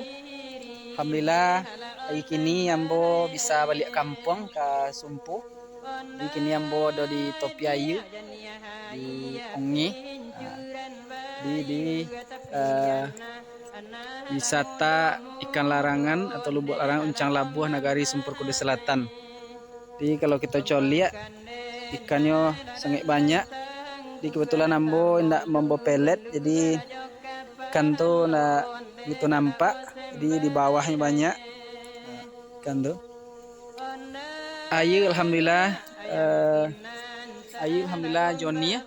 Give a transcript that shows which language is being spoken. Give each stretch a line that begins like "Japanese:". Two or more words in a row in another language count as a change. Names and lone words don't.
Indonesian: Alhamdulillah hari kini ambo bisa balik kampung ke Sumpu. Di kini ambo ada di Topi Ayu di Ongi. Di wisata ikan larangan atau lubuk larangan Uncang Labuh Nagari Sempur Kudu Selatan. Jadi kalau kita lihat ikannya sangat banyak. Di kebetulan ambo ndak membawa pelet, jadi ikan tuh ndak gitu nampak. Jadi di bawahnya banyak ikan tuh. Ayu alhamdulillah Johnny ya.